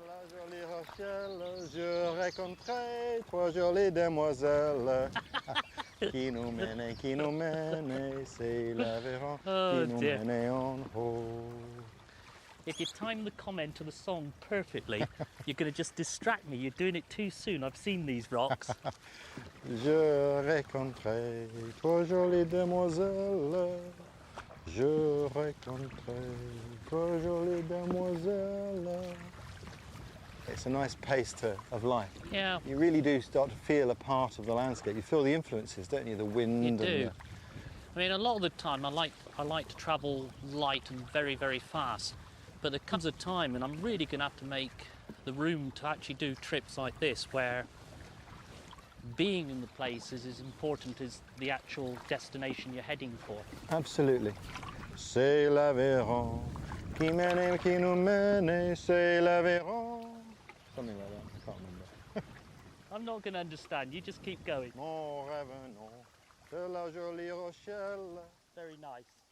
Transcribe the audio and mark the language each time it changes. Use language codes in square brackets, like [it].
[fr] Jolie Rochelle, je rencontrais trois jolies demoiselles qui nous mènent, c'est l'Aveyron qui nous mène en haut. [en] If you time the comment to the song perfectly, you're going to just distract me. You're doing it too soon. I've seen these rocks. [fr] Je rencontrais trois jolies demoiselles. Je rencontrais trois jolies demoiselles. [en] It's a nice pace of life. Yeah. You really do start to feel a part of the landscape. You feel the influences, don't you? The wind. You do. And I mean, a lot of the time I like to travel light and very, very fast. But there comes a time, and I'm really going to have to make the room to actually do trips like this, where being in the place is as important as the actual destination you're heading for. Absolutely. [fr] C'est l'Aveyron qui mène, qui nous mène, c'est l'Aveyron. [en] Something like that, I can't remember. I'm not going to understand, you just keep going. [fr] Mon revenons de la jolie Rochelle. [en] Very nice.